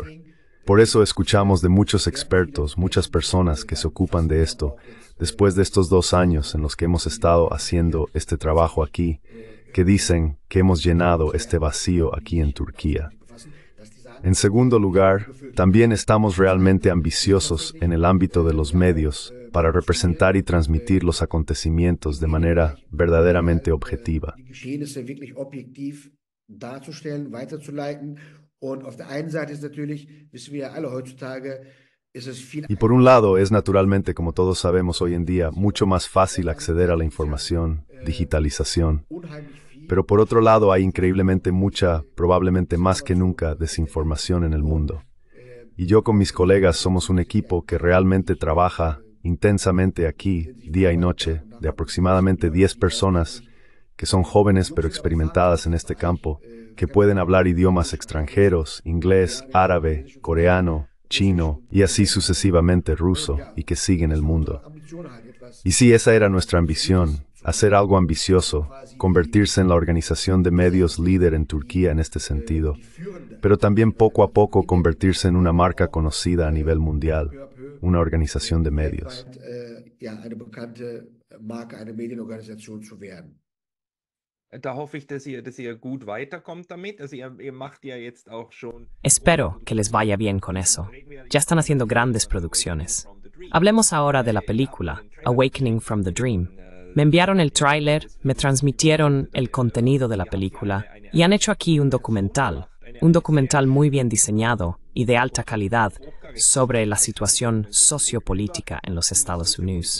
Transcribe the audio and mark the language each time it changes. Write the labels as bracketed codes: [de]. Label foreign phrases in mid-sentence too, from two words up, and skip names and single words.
[es] Por eso escuchamos de muchos expertos, muchas personas que se ocupan de esto, después de estos 2 años en los que hemos estado haciendo este trabajo aquí, que dicen que hemos llenado este vacío aquí en Turquía. En segundo lugar, también estamos realmente ambiciosos en el ámbito de los medios para representar y transmitir los acontecimientos de manera verdaderamente objetiva. [de] die Geschehnisse wirklich objektiv darzustellen, weiterzuleiten. Und auf der einen Seite ist natürlich, wissen wir ja alle heutzutage, ist es viel [es] Y por un lado, es naturalmente, como todos sabemos hoy en día, mucho más fácil acceder a la información, digitalización. [de] unheimlich viel. [es] Pero por otro lado, hay increíblemente mucha, probablemente más que nunca, desinformación en el mundo. Y yo con mis colegas somos un equipo que realmente trabaja intensamente aquí, día y noche, de aproximadamente 10 personas, que son jóvenes pero experimentadas en este campo, que pueden hablar idiomas extranjeros, inglés, árabe, coreano, chino y así sucesivamente ruso, y que siguen el mundo. Y sí, esa era nuestra ambición, hacer algo ambicioso, convertirse en la organización de medios líder en Turquía en este sentido, pero también poco a poco convertirse en una marca conocida a nivel mundial, una organización de medios. [de] Ja, eine bekannte Marke, eine Medienorganisation zu werden. Da hoffe ich, dass ihr gut weiterkommt damit. Also ihr macht ja jetzt auch schon. [es] Espero que les vaya bien con eso. Ya están haciendo grandes producciones. Hablemos ahora de la película, Awakening from the Dream. Me enviaron el tráiler, me transmitieron el contenido de la película y han hecho aquí un documental muy bien diseñado y de alta calidad sobre la situación sociopolítica en los Estados Unidos.